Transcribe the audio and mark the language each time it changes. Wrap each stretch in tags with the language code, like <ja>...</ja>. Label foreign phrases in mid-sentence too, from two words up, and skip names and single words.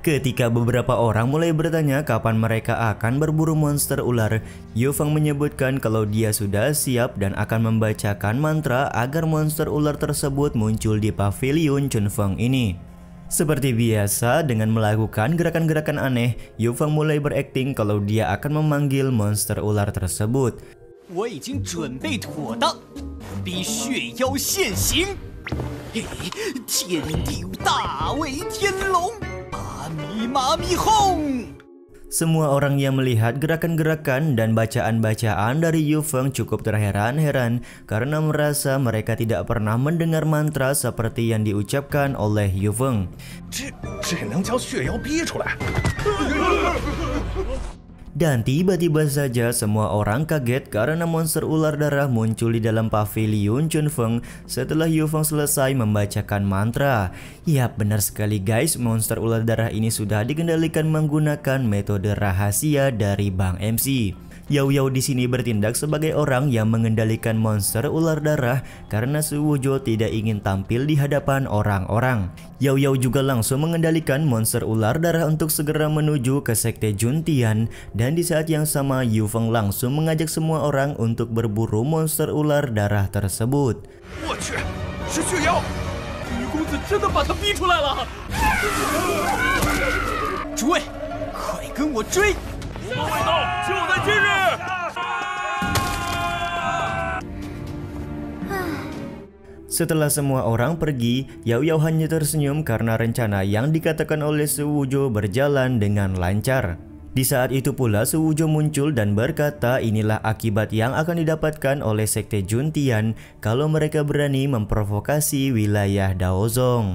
<id>Ketika beberapa orang mulai bertanya kapan mereka akan berburu monster ular, Yufeng menyebutkan kalau dia sudah siap dan akan membacakan mantra agar monster ular tersebut muncul di pavilion Chunfeng ini. Seperti biasa, dengan melakukan gerakan-gerakan aneh, Yufeng mulai berakting kalau dia akan memanggil monster ular tersebut.</id> <zh>我已经准备妥当，逼血妖现形。天地大为天龙，妈咪哄。</zh> <id>Semua orang yang melihat gerakan-gerakan dan bacaan-bacaan dari Yufeng cukup terheran-heran karena merasa mereka tidak pernah mendengar mantra seperti yang diucapkan oleh Yufeng.</id> <zh>这能将血妖逼出来？</zh> <id>Dan tiba-tiba saja semua orang kaget karena monster ular darah muncul di dalam pavilion Chunfeng setelah Yufeng selesai membacakan mantra. Yap, benar sekali guys, monster ular darah ini sudah dikendalikan menggunakan metode rahasia dari Bang MC. Yao Yao di sini bertindak sebagai orang yang mengendalikan monster ular darah karena Su Wuzhou tidak ingin tampil di hadapan orang-orang. Yao Yao juga langsung mengendalikan monster ular darah untuk segera menuju ke sekte Juntian, dan di saat yang sama Yufeng langsung mengajak semua orang untuk berburu monster ular darah tersebut.</id> <zh>我去，是血妖！于公子真的把他逼出来了！诸位，快跟我追！味道就在今日。</zh> <id>Setelah semua orang pergi, Yao Yao hanya tersenyum karena rencana yang dikatakan oleh Su Wuzhou berjalan dengan lancar. Di saat itu pula Su Wuzhou muncul dan berkata inilah akibat yang akan didapatkan oleh sekte Juntian kalau mereka berani memprovokasi wilayah Daozong.</id>